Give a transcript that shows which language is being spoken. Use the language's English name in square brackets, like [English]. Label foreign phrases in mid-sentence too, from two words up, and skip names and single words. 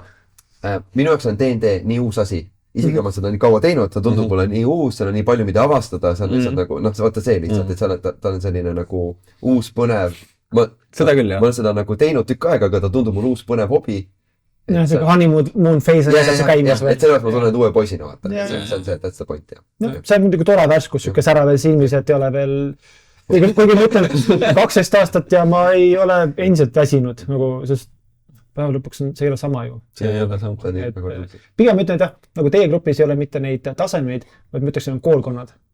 [Estonian] Minu jaoks on D&D nii uus asi. Isegi ma seda nii kaua teinud, ta tundub mulle nii uus, seal on nii palju, mida avastada, see on lihtsalt nagu, vaata see lihtsalt, et ta on selline nagu uus põnev. Seda küll, jah. Ma olen seda nagu teinud tükk aega, aga ta tundub mulle uus põnev hobi. Ja, see [English] honeymoon phase [Estonian] on see käimas. Et selle ma tunnen uue poisina, vaata. See on see, [English] that's the point, [Estonian] jah. See on muidugi tore värskus, siuke sära veel silmis, et ei ole veel kuigi ma ütlen 12 aastat ja ma ei ole endiselt väsinud, nagu, sest päeva lõpuks see ei ole sama ju. See ei ole sama. Pigem ma ütlen, et jah, nagu teie grupis ei ole mitte neid tasemeid, vaid ma ütleks, et on koolkonnad.